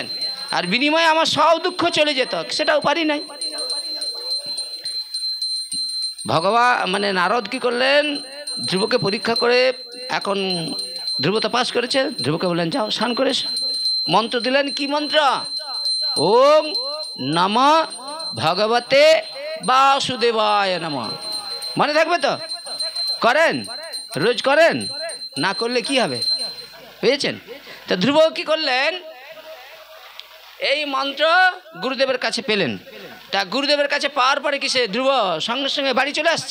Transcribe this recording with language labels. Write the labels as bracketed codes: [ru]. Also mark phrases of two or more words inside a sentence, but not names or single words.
[bn] আর বিনিময়ে আমার সব দুঃখ চলে যেত, সেটাও পারি নাই। ভগবান নারদ কি করলেন, ধ্রুবকে পরীক্ষা করে, এখন ধ্রুব তো পাস করেছে, ধ্রুবকে বললেন যাও স্নান করে মন্ত্র দিলেন। কি মন্ত্র? [sa] ওম নমঃ ভগবতে বাসুদেবায় নমঃ। [bn] মনে থাকবে তো? করেন, রোজ করেন, না করলে কি হবে, বুঝেছেন? তো ধ্রুব কি করলেন, এই মন্ত্র গুরুদেবের কাছে পেলেন। তা গুরুদেবের কাছে পাওয়ার পরে কি সে ধ্রুব সঙ্গে সঙ্গে বাড়ি চলে আসছে?